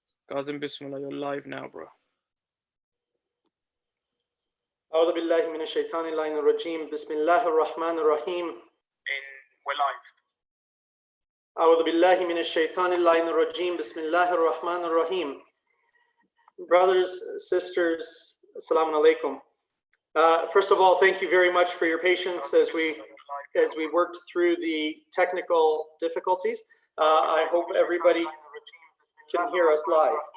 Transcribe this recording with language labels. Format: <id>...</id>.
<en>Kazim, Bismillah, you're live now, bro.</en> <ar>أعوذ بالله من الشيطان اللعين الرجيم بسم الله الرحمن الرحيم.</ar> <en>We're live.</en> <ar>أعوذ بالله من الشيطان اللعين الرجيم بسم الله الرحمن الرحيم.</ar> <en>Brothers, sisters, assalamu alaikum. First of all, thank you very much for your patience as we worked through the technical difficulties. I hope everybody can hear us live.</en>